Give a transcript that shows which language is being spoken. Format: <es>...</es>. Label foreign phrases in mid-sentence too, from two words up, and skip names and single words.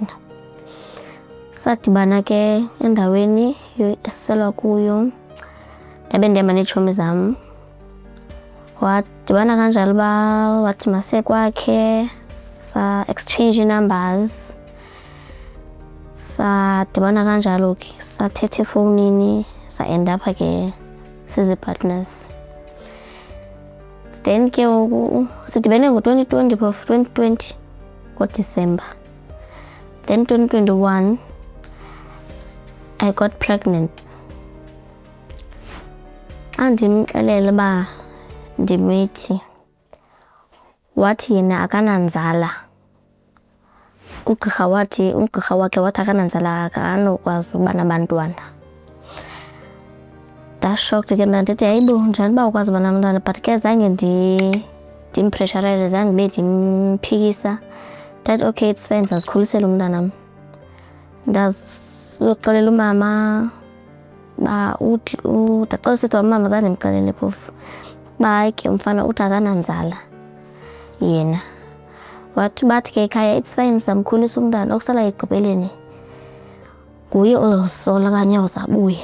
<xh>Sadibana ke endaweni esiselwa kuyo, ndabe ndihamba neetshomi zam. Wadibana kanjalo uba wathi masekwakhe, sa-</xh> <en>exchange numbers.</en> <xh>Sadibana kanjalo ke sathetha efowunini, sa-</xh> <en>end up</en> <xh>ke sizi-partners. Then ke sidibene ngo-2020 ngoDisemba.</xh> <en>Then 2021 I got pregnant.</en> <xh>Andimxelele ba ndimithi wathi yena akananzala. Ugqirha wakhe wathi akananzala akanokwazi ukuba nabantwana. Shocked ke mna ndithi hayibo njani uba ukwazi uba nabantwana, but ke zange ndimpressurize, zange ndibe ndimphikisa.</xh> <en>That okay, it's fine,</en> <xh>ndizazikhulisela umntanam. Ndazoxelela umama ba ndacela usister wamama zange ndimxelele phofu ba hayi ke umfana uthi akananzala yena. Bathi ke ekhaya</xh> <en>it's fine,</en> <xh>samkhulisa umntana, okusala egqibeleni nguye ozosola okanye uzabuya.</xh>